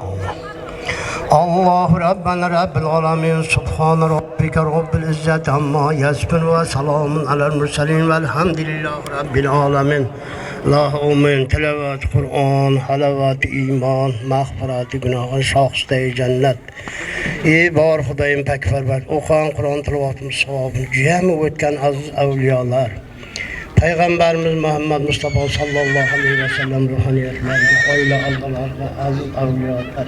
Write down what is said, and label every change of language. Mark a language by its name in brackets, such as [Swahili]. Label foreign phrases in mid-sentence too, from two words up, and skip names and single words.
[Arabic] الله ربنا رب العالمين سبحان ربك رب العزة عما يصفون وسلام على المرسلين والحمد لله رب العالمين اللهم [Persian] تلاوت قرآن، حلاوت ایمان، مغفرت گناه، شایسته جنت. [Uzbek] Ey bor Xudoyim pakfarvar, o'qigan Qur'on tilovatimiz savobini jami o'tgan aziz avliyolar, Payg'ambarimiz Muhammad Mustafa [Arabic] صلى الله عليه وسلم [Uzbek] ruhoniyatlariga, oila a'zolariga, aziz avliyolar.